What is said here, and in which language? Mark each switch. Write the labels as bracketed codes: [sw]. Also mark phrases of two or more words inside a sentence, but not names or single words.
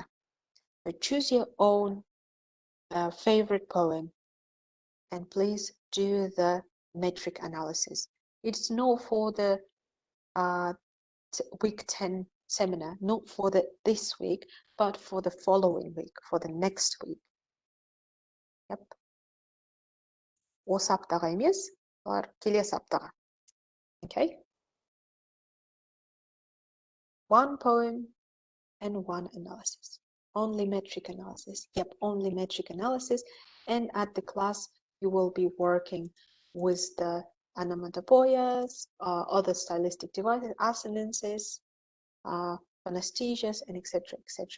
[en] So choose your own favorite poem and please do the metric analysis. It's not for the week 10 seminar, not for this week, but for the following week, for the next week. Yep. [kk] Осы аптаға емес, олар келесі аптаға. [en] Okay? One poem and one analysis. Only metric analysis. Yep, only metric analysis. And at the class, you will be working with the onomatopoeias, other stylistic devices, assonances, anesthesias, and etc., etc.